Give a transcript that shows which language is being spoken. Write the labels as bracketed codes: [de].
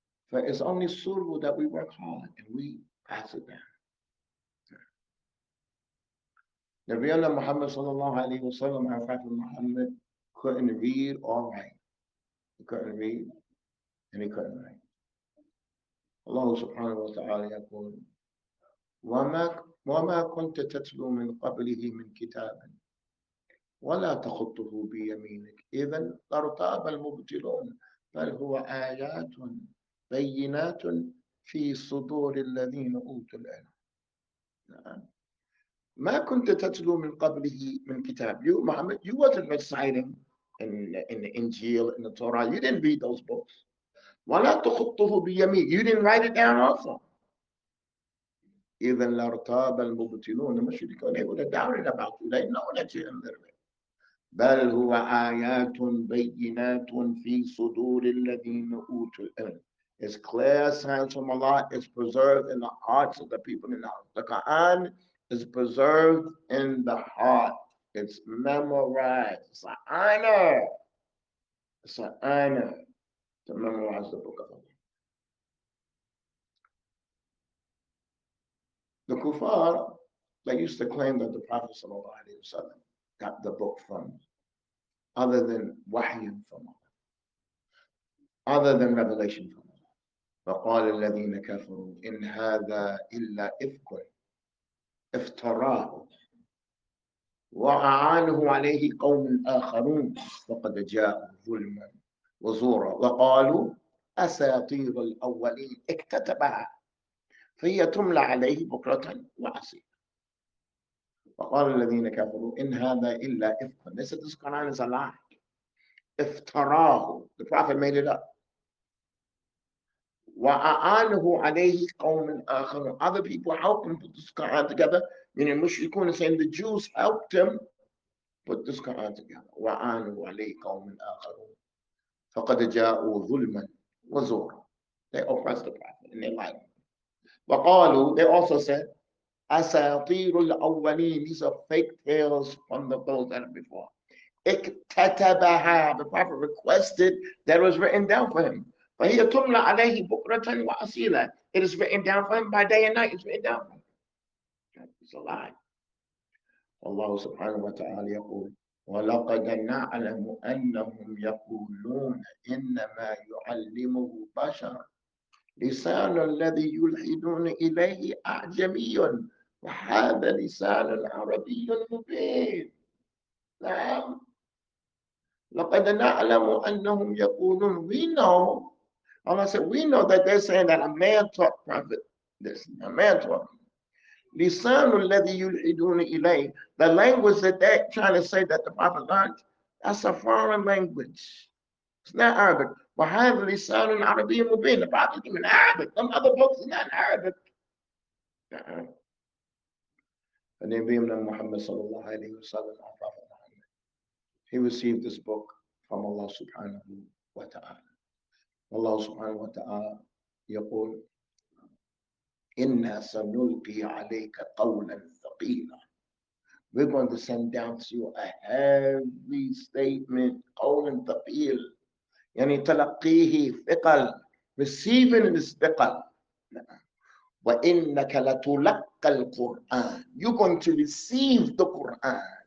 [en] For it's only suitable that we work hard and we pass it down. Nabiyyuna Muhammad sallallahu alayhi wa sallam, our Prophet Muhammad, couldn't read or write. He couldn't read and he couldn't write. [ar] Allah subhanahu wa ta'ala يقول وما كنت تتلو من قبله من كتاب ولا تخطه بيمينك إذا لارتاب المبطلون بل هو آيات بينات في صدور الذين أوتوا العلم. ما كنت تتلو من قبله من كتاب. [en] You, Muhammad, you wasn't reciting in the Injil, in the Torah. You didn't read those books. [ar] ولا تخطه بيمينك. [en] You didn't write it down also. [ar] إذا لارتاب المبطلون. [en] The mushrikun, they would have doubted about you. They know that you're illiterate. [ar] بل هو آيات بينات في صدور الذين أوتوا العلم. [en] It's clear signs from Allah. It's preserved in the hearts of the people in the house. The Quran is preserved in the heart. It's memorized. It's an honor. It's an honor to memorize the book of Allah. The kuffar, they used to claim that the Prophet ﷺ got the book from other than wahy from Allah, other than revelation from Allah. [ar] فقال الذين كفروا إن هذا إلا إفك افتراه وأعانه عليه قوم آخرون وقد جاءوا ظلما وزورا وقالوا أساطير الأولين اكتتبها فهي تملى عليه بكرة وعصيلا. وقال الذين كفروا إن هذا إلا إفك. [en] They said this Quran is a lie. [ar] افتراه. [en] The Prophet made it up. [ar] وَأَعَانَهُ عَلَيْهِ قَوْمٍ آخَرُونَ. [en] Other people helped him put this Quran together. Meaning Mushrikun is saying the Jews helped him put this Quran together. [ar] وَأَعَانَهُ عَلَيْهِ قَوْمٍ آخَرُونَ فَقَدْ جَاءُوا ظُلْمًا وَزُورًا. [en] They oppressed the Prophet and they lied. [ar] وَقَالُوا, [en] they also said, [ar] أَسَاطِيرُ الْأَوَّلِينَ. [en] These are fake tales from those that are before. [ar] اكتتبها. [en] The Prophet requested that it was written down for him. [ar] فهي تملى عليه بكرة وأصيلا. [en] It is written down for him by day and night. It's written down for him. It's a lie. [ar] Allah subhanahu wa ta'ala يقول وَلَقَدْ نَعْلَمُ أَنَّهُمْ يَقُولُونَ إِنَّمَا يُعَلِّمُهُ بَشَرٌ لسان الذي يلحدون إليه أعجمي وهذا لسان عربي مبين. نعم. لقد نعلم أنهم يقولون. [en] We know. Allah said, we know that they're saying that a man taught Prophet this. A man taught him. [ar] لسان الذي يلحدون إليه. [en] The language that they're trying to say that the Prophet learned, that's a foreign language. It's not Arabic. [ar] وهذا لسان عربي مبين. [en] The Prophet is in Arabic. Some other books are not in Arabic. And then being Muhammad sallallahu alayhi wa sallam, our Prophet Muhammad, he received this book from Allah subhanahu wa ta'ala. [ar] Allah subhanahu wa ta'ala يقول إِنَّا سَنُلْقِي عَلَيْكَ قَوْلًا ثَقِيلًا. [en] We're going to send down to you a heavy statement. [ar] قَوْلًا ثَقِيلًا. يعني تلقيه ثقل. [en] Receiving is ثقل. [ar] وَإِنَّكَ لَتُلَقَّ الْقُرْآنِ. [en] You're going to receive the Quran.